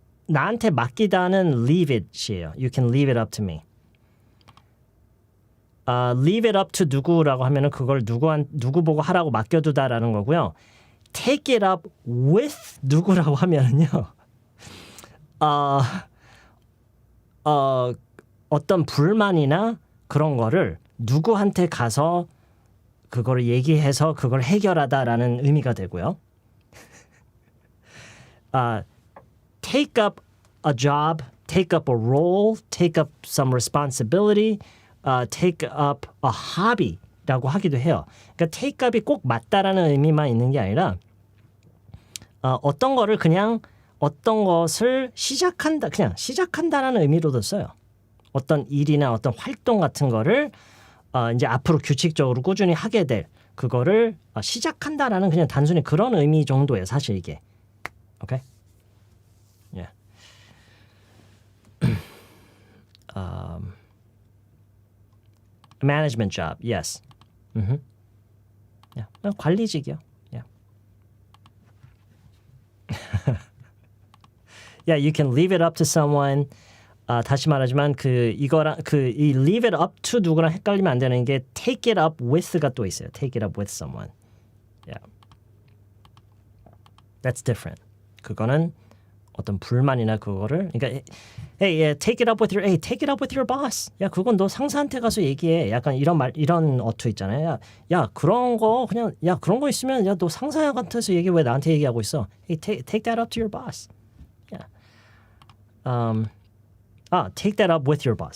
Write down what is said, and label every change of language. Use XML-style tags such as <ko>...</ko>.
<ko>나한테 맡기다는 leave it이에요.</ko> <en>You can leave it up to me.</en> <ko>leave it up to 누구라고 하면은 그걸 누구 보고 하라고 맡겨두다라는 거고요. take it up with 누구라고 하면은요. 어떤 불만이나 그런 거를 누구한테 가서 그거를 얘기해서 그걸 해결하다라는 의미가 되고요.</ko> <en>take up a job, take up a role, take up some responsibility, take up a hobby라고</en> <ko>하기도 해요. 그러니까 take up이 꼭 맞다라는 의미만 있는 게 아니라 어떤 거를 그냥 어떤 것을 그냥 시작한다라는 의미로도 써요. 어떤 일이나 어떤 활동 같은 거를 이제 앞으로 규칙적으로 꾸준히 하게 될 그거를 시작한다라는 그냥 단순히 그런 의미 정도예요. 사실 이게. 오케이? Yeah.</ko> <en>Management job. Yes. Yeah. 관리직이요. Yeah. Yeah, you can leave it up to someone.</en> <ko>다시 말하지만 이 leave it up to 누구랑 헷갈리면 안 되는 게 take it up with가 또 있어요.</ko> <en>take it up with someone. Yeah. That's different.</en> <ko>그거는 어떤 불만이나 그거를 그러니까</ko> <en>hey, take it up with your boss.</en> <ko>야, 그건 너 상사한테 가서 얘기해. 약간 이런 어투 있잖아요. 야, 그런 거 있으면 야, 너 상사한테서 얘기 왜 나한테 얘기하고 있어?</ko> <en>Hey, take that up to your boss. Yeah. Take that up with your boss.</en>